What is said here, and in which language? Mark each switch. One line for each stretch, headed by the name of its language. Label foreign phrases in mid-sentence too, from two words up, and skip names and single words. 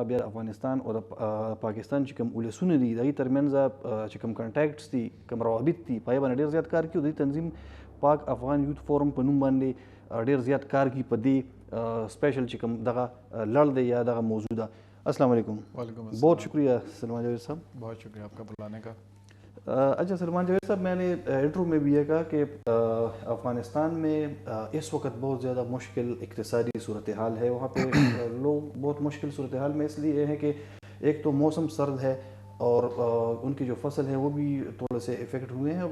Pashto: بیا د افغانستان او د پاکستان چې کوم ولسونه دي د هغوی ترمنځ چې کوم کنټیکټس دي، کوم روابط دي، په هغې باندې ډېر زیات کار کوي. دوی تنظیم پاک افغان یوت فورم په نوم باندې ډېر زیات کار کوي په دې سپیشل چې کوم دغه لړ دی یا دغه موضوع ده. السلام علیکم. وعلیکم السلام.
Urdu: بہت شکریہ سلمان جاوید صاحب. بہت شکریہ آپ کا بلانے کا. اچھا سلمان جاوید صاحب، میں نے انٹرو میں بھی یہ کہا کہ افغانستان میں اس وقت بہت زیادہ مشکل اقتصادی صورتحال ہے. وہاں پہ لوگ بہت مشکل صورتحال میں اس لیے ہیں کہ ایک تو موسم سرد ہے اور ان کی جو فصل ہے وہ بھی تھوڑے سے افیکٹ ہوئے ہیں.